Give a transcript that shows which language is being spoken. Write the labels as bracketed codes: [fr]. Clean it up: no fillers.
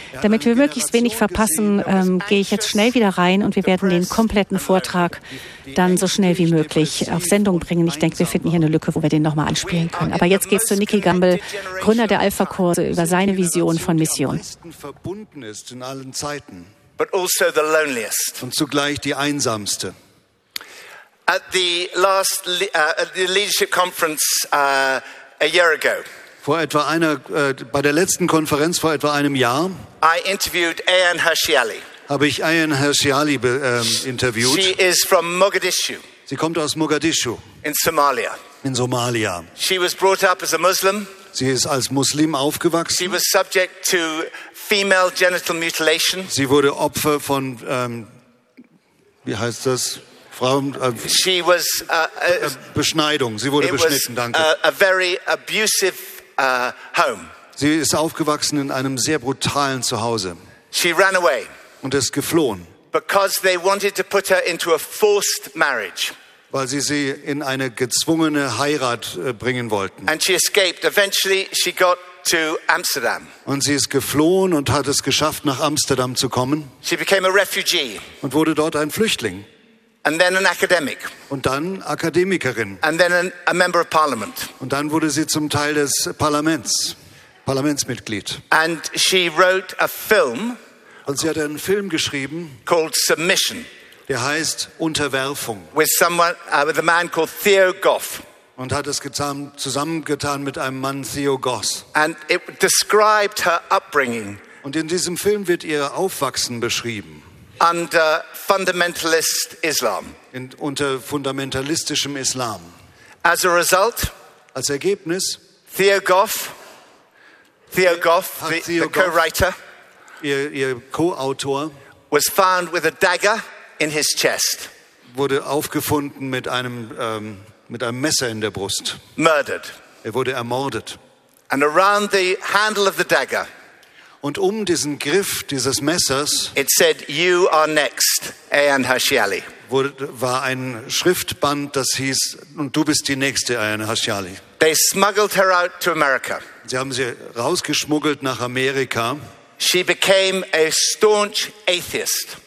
[de] Damit wir möglichst wenig verpassen, gehe ich jetzt schnell wieder rein und wir werden den kompletten Vortrag dann so schnell wie möglich auf Sendung bringen. Ich denke, wir finden hier eine Lücke, wo wir den nochmal anspielen können. Aber jetzt geht es zu Nikki Gumbel, Gründer der Alpha-Kurse, über seine Vision von Mission. Verbunden ist in allen Zeiten. [en] But also the loneliest. [de] Und zugleich die einsamste. [en] At the last leadership conference a year ago. [de] Bei der letzten Konferenz vor etwa einem Jahr. [en] I interviewed Ayan Hirsialy. [de] Habe ich Ayan Hirsialy interviewt. [en] She is from Mogadishu. [de] Sie kommt aus Mogadischu. [en] In Somalia. [de] In Somalia. [en] She was brought up as a Muslim. [de] Sie ist als Muslim aufgewachsen. [en] She was subject to female genital mutilation. [de] Sie wurde Opfer von wie heißt das? Frauen [en] She was [de] Beschneidung. Sie wurde beschnitten, danke. [en] A very abusive home. [de] Sie ist aufgewachsen in einem sehr brutalen Zuhause. [en] She ran away. [de] Und ist geflohen. [en] Because they wanted to put her into a forced marriage. [de] Weil sie sie in eine gezwungene Heirat bringen wollten. [en] And she escaped. Eventually she got to Amsterdam. [de] Und sie ist geflohen und hat es geschafft, nach Amsterdam zu kommen. [en] She became a refugee. [de] Und wurde dort ein Flüchtling. [en] And then an academic. [de] Und dann Akademikerin. [en] And then a member of parliament. [de] Und dann wurde sie zum Teil des Parlaments, Parlamentsmitglied. [en] And she wrote a film. [de] Und sie hat einen Film geschrieben. [en] Called Submission. [de] Der heißt Unterwerfung. [en] With someone, with a man called Theo Goff. [de] Und hat es zusammengetan mit einem Mann, Theo Goss. [en] And it described her upbringing. [de] Und in diesem Film wird ihr Aufwachsen beschrieben. [en] Under fundamentalist Islam. [de] Unter fundamentalistischem Islam. [en] As a result, [de] als Ergebnis, [en] Theo Goff, co-writer, [de] ihr Co-Autor, [en] was found with a dagger. In his chest. [de] Wurde aufgefunden mit einem Messer in der Brust. [en] Murdered. [de] Er wurde ermordet. [en] And around the handle of the dagger. [de] Und um diesen Griff dieses Messers. [en] It said, "You are next, Ayan Hirsialy." [de] War ein Schriftband, das hieß, und du bist die nächste, Ayan Hirsialy. [en] They smuggled her out to America. [de] Sie haben sie rausgeschmuggelt nach Amerika. [en] She became a staunch atheist.